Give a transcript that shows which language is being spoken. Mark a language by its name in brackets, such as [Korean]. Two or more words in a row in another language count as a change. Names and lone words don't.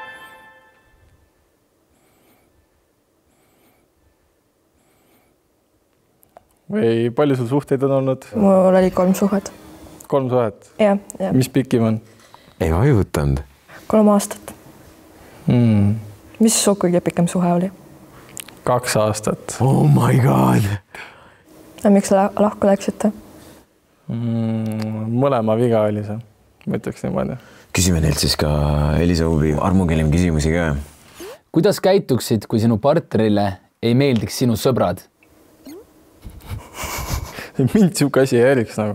[Estonian] Või palju sul suhteid on olnud? Mul oli 3 suhet. 3 suhet? Ja. Mis pikim on? Ei vajutanud. 3 aastat. Mis su kõige pikem suhe oli? 2 aastat. [English] Oh my god. [Estonian] Ja miks lahku läksite? Mõlema viga oli see. Ma ütleks niimoodi. Küsime neilt siis ka Elisa Huubi armukelim küsimusi ka. Kuidas käituksid, kui sinu partnerile ei meeldiks sinu sõbrad? Mind siuke asi ei häiriks nagu.